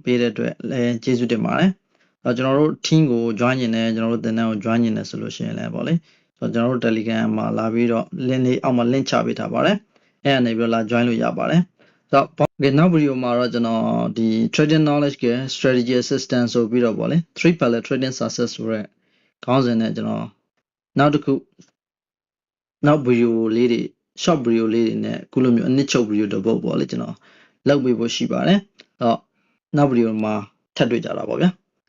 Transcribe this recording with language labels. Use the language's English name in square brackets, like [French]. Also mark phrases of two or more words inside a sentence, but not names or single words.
[Burmese] ပေးတဲ့အတွက်လည်းကျေးဇူးတင်ပါတယ်ကျွန်တော်တို့ team ကို join နေတယ်ကျွန်တော်တို့သင်တန်းကို join နေတယ် ဆိုလို့ရှိရင်လည်းပေါ့လေကျွန်တော်တို့ Telegram မှာလာပြီးတော့ link လေးအောက်မှာ link ချပေးထားပါတယ်အဲ့အနေပြီးတော့လာ join လို့ရပါတယ်နောက်ဗီဒီယိုမှာတော့ကျွန်တော်ဒီ [English] trading knowledge [Burmese] က [English] strategy assistant [Burmese] ဆိုပြီးတော့ပေါ့လေ [English] 3 pillar trading success [Burmese] ဆိုတဲ့ခေါင်းစဉ်နဲ့ကျွန်တော်နောက်တစ်ခုနောက်ဗီဒီယိုလေးတွေ short ဗီဒီယိုလေးတွေနဲ့အခုလိုမျိုးအနှစ်ချုပ်ဗီဒီယိုတစ်ပုဒ်ပေါ့လေကျွန်တော်လုပ်ပေးဖို့ရှိပါတယ်နောက်ဗီဒီယိုမှာထပ်တွေ့ကြတာပေါ့ဗျာ